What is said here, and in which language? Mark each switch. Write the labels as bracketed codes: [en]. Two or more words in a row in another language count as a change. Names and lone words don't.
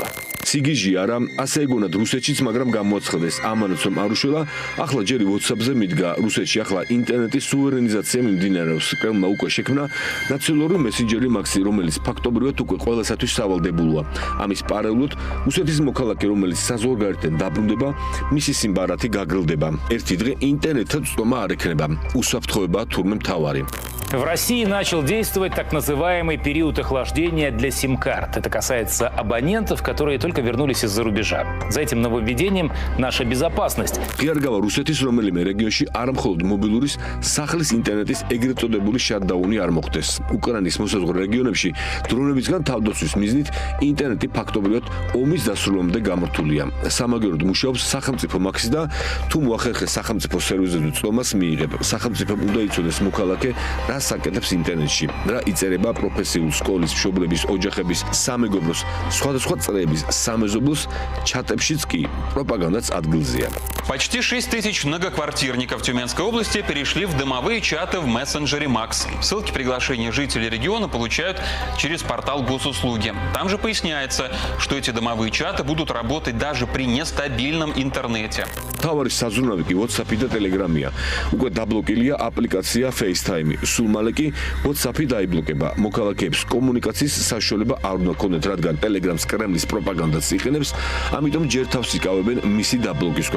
[ka] სიგიჟი არა, ასე ეგონათ რუსეთშიც, მაგრამ გამოაცხადეს ამანაც რომ არ უშველა, ახლა ჯერი WhatsApp-ზე მიდგა, რუსეთში ახლა ინტერნეტის სუვერენიზაცია მიმდინარეობს. კრემლმა უკვე შექმნა ნაციონალური მესენჯერი მაქსი, რომელიც ფაქტობრივად უკვე ყველასათვის სავალდებულოა. ამის პარალელურად რუსეთის მოქალაქე, რომელიც საზღვარგარეთიდან დაბრუნდება, მისი სიმბარათი გაგრძელდება. ერთი დღე ინტერნეტად წვდომა არ ექნება. უსაფრთხოებაა თურმე მთავარი. [ru] В России начал действовать так называемый период охлаждения для сим-карт. Это касается абонентов, которые только вернулись из-за рубежа. За этим нововведением наша безопасность. [ka] Пиаргава რუსეთის რომელიმე რეგიონში არ მხოლოდ მობილურის სახლის ინტერნეტის ეგრეთ წოდებული შატდაუნი არ მოხდეს. უკრაინის მოსაზღვრე რეგიონებში დრონებისგან თავდაცვის მიზნით ინტერნეტი ფაქტობრივად ომის დასრულებამდე გამართულია. სამაგიეროდ მუშაობს სახელმწიფო მაქსი და თუ მოახერხეს სახელმწიფო სერვისებზე წვდომას მიიღებ. სახელმწიფომ უნდა იცოდეს მოქალაქე რას აკეთებს ინტერნეტში, რა იწერება პროფესიულ სკოლის მშობლების, ოჯახების, სამეგობროს, სხვადასხვა წრეების, სამეზობლოს ჩატებშიც კი პროპაგანდაც ადგილზეა. [ru] Почти 6 тысяч многоквартирников Тюменской области перешли в дымовые чаты в мессенджере Макс. Ссылки приглашения жителей региона получают через портал госуслуги. Там же поясняется, что эти дымовые чаты будут работать даже при нестабильном интернете. [ka] თავარი საზრუნავი კი WhatsApp-ი და Telegram-ია. უკვე დაბლოკილია აპლიკაცია FaceTime. სულ მალე კი WhatsApp-ი დაიბლოკება. მოქალაქეებს კომუნიკაციის საშუალება არ უნდა ქონდეთ, რადგან Telegram-ს კრემლის პროპაგანდას იყენებს, ამიტომ ჯერ თავს იკავებენ მისი დაბლოკისგან.